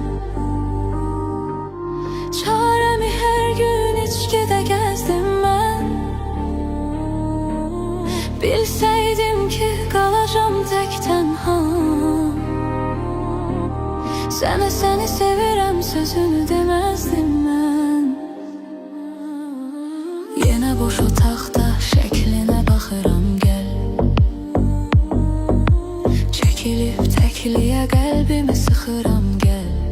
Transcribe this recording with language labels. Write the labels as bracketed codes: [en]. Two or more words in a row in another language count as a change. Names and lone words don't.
[tr] Çaremi her gün içkide gezdim ben. Bilseydim ki kalacağım tek tenha, [az] sənə səni sevirəm sözünü demezdim mən. boş otaqda şəklinə baxıram gəl. Çəkilib təkliyə qəlbimi sıxıram gəl.